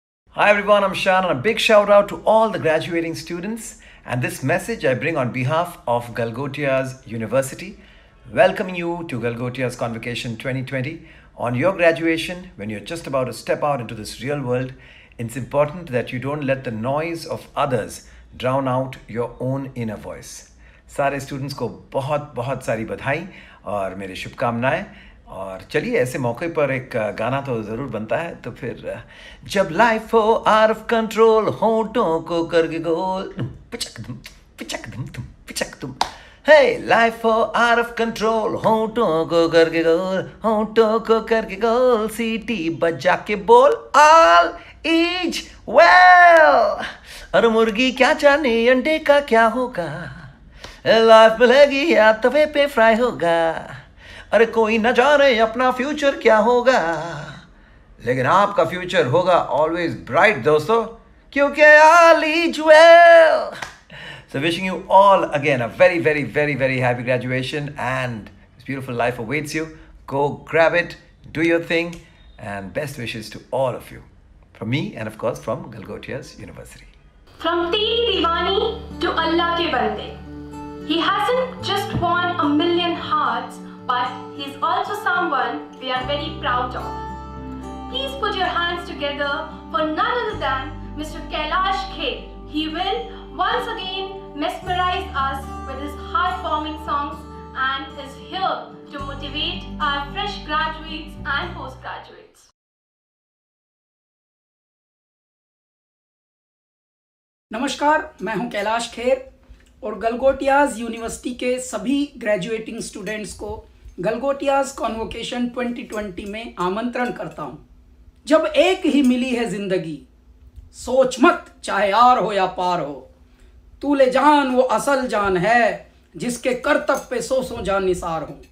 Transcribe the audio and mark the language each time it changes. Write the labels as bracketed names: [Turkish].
[English] Hi everyone, I'm Shan and a big shout out to all the graduating students, and this message I bring on behalf of Galgotias University, welcoming you to Galgotias Convocation 2020. On your graduation, when you're just about to step out into this real world, it's important that you don't let the noise of others drown out your own inner voice. [Hindi] सारे students को बहुत बहुत सारी बधाई और मेरी शुभकामनाएं। और चलिए, ऐसे मौके पर एक गाना तो ज़रूर बनता है, तो फिर जब लाइफ हो आउट ऑफ कंट्रोल, होंठों को करके गोल, पिचक दुम पिचक दुम तुम पिचक तुम। हे लाइफ हो आउट ऑफ कंट्रोल, होंठों को करके गोल, होंठों को करके गोल, सीटी बजा के बोल ऑल इज वेल। अरे मुर्गी क्या जाने अंडे का क्या होगा, लाइफ मिलेगी या तवे पे फ्राई होगा। अरे कोई न जाने अपना फ्यूचर क्या होगा, लेकिन आपका फ्यूचर होगा ऑलवेज ब्राइट दोस्तों, क्योंकि all is well. [English] So wishing you all again a very, very, very, very happy graduation, and this beautiful life awaits you. Go grab it, do your thing, and best wishes to all of you. From me and of course from Galgotias University. From Teri Diwani to Allah ke Bande. He hasn't just won a million hearts, but he's also someone we are very proud of. Please put your hands together for none other than Mr. Kailash Kher. He will once again mesmerize us with his heartwarming songs and is here to motivate our fresh graduates and postgraduates. [Hindi] नमस्कार, मैं हूं कैलाश खेर और Galgotias university के सभी graduating students को Galgotias convocation 2020 में आमंत्रण करता हूं। जब एक ही मिली है जिंदगी, सोच मत चाहे आर हो या पार हो, तू ले जान वो असल जान है, जिसके करतब पे सौ जान निसार हो।